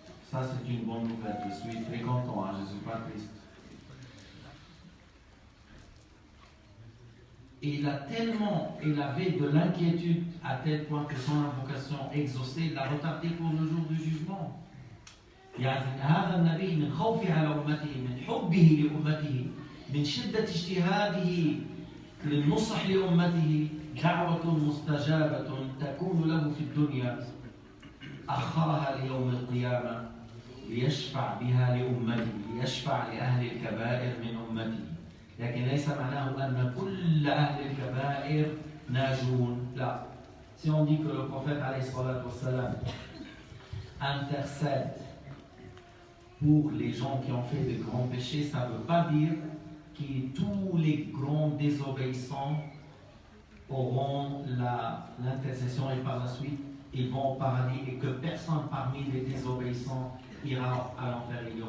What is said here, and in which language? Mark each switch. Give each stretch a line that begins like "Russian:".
French: Ça c'est une bonne nouvelle. Je suis très content, hein? Je ne suis pas triste. Et il avait de l'inquiétude à tel point que son invocation exaucée l'a retardé pour le jour du jugement.
Arabic: يعني هذا النبي من خوفه على أمته من حبه لأمته من شدة اجتهاده للنصح لأمته دعوة مستجابة تكون له في الدنيا أخرها ليوم القيامة ليشفع بها لأمته ليشفع لأهل الكبائر من أمته. لكن ليس معناه أن كل أهل الكبائر ناجون. لا.
French: Si on dit que le prophète alayhi salatu wassalam intercède pour les gens qui ont fait de grands péchés, ça ne veut pas dire que tous les grands désobéissants auront l'intercession et par la suite ils vont au paradis et que personne parmi les désobéissants ira à l'enfer.